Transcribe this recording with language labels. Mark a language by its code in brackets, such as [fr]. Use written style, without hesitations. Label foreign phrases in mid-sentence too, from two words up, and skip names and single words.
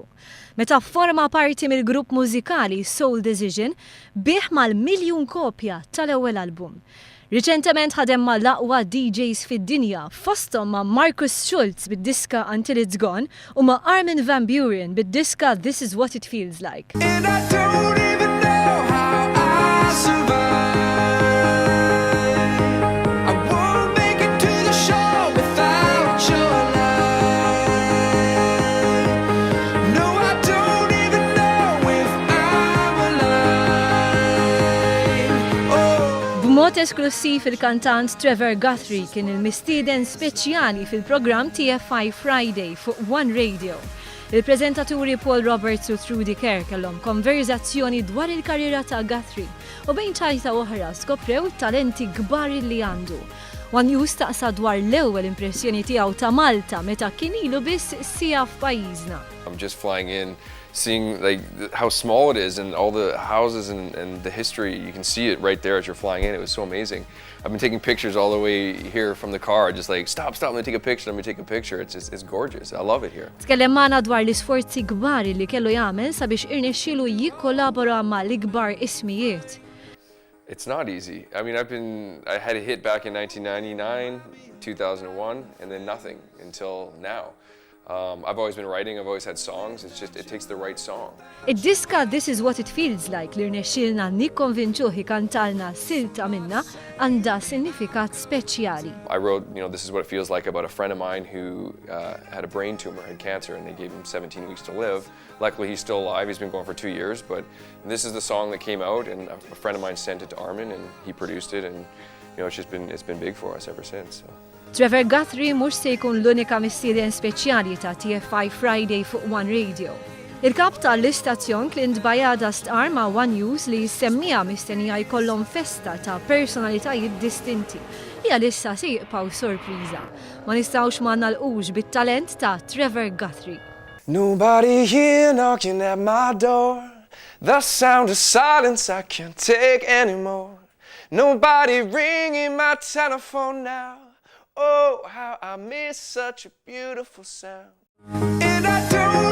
[mt] Meta forma parti mill-grupp mużikali Soul Decision bih mal-1,000,000 kopja tal-ewwel album. Riċentement ħadem mal-aqwa DJs fid-dinja fosthom ma' Marcus Schulz bid-diska Until It's Gone u ma' Armin Van Buren bid-diska This Is What It Feels Like. [en] And I don't even know how I survive. I won't make it to the show without your light. No, I don't even know if I'm alive. Oh. [mt] B'mod esklussiv il-kantant Trevor Guthrie kien il-mistieden speċjali fil-programm TFI Friday fuq One Radio. Il-preżentaturi Paul Roberts u Trudy Kerr kellhom konverzazzjoni dwar il-karriera ta' Guthrie u bejn ċajta oħra skoprew talenti kbar li għandu. One News taqsa dwar l-ewwel impressjoni tiegħu ta' Malta meta kien ilu biss sija f'pajjiżna. [en] I'm just flying in, seeing like how small it is and all the houses and the history. You can see it right there as you're flying in. It was so amazing. I've been taking pictures all the way here from the car, just like stop, let me take a picture, let me take a picture. It's gorgeous. I love it here. [mt] Tkellem magħna dwar l-isforzi kbar li kellu jagħmel sabiex irnexxielu jikkolabora mal-ikbar ismijiet. [en] It's not easy. I mean, I had a hit back in 1999, 2001, and then nothing until now. I've always been writing, I've always had songs, it takes the right song. [mt] Id-diska This Is What It Feels Like li rnexxielna nikkonvinċuh ikantalna silta minna għandha sinifikat speċjali. [en] I wrote, This Is What It Feels Like about a friend of mine who had a brain tumor, had cancer, and they gave him 17 weeks to live. Luckily, he's still alive. He's been going for 2 years, but this is the song that came out, and a friend of mine sent it to Armin, and he produced it, and it's been big for us ever since. So. [mt] Trevor Guthrie mhux se jkun l-unika mistieden speċjali ta' TFI Friday fuq One Radio. Il-kap tal-istazzjon Clint Bajada stqar ma' One News li jissemmija mistennija jkollhom festa ta' personalitajiet distinti li għalissa se jibqgħu sorpriża. Ma nistgħux ma nagħlqux bit-talent ta' Trevor Guthrie. [en] Nobody here knocking at my door. The sound of silence I can't take anymore. Nobody ringing my telephone now. Oh, how I miss such a beautiful sound. And I don't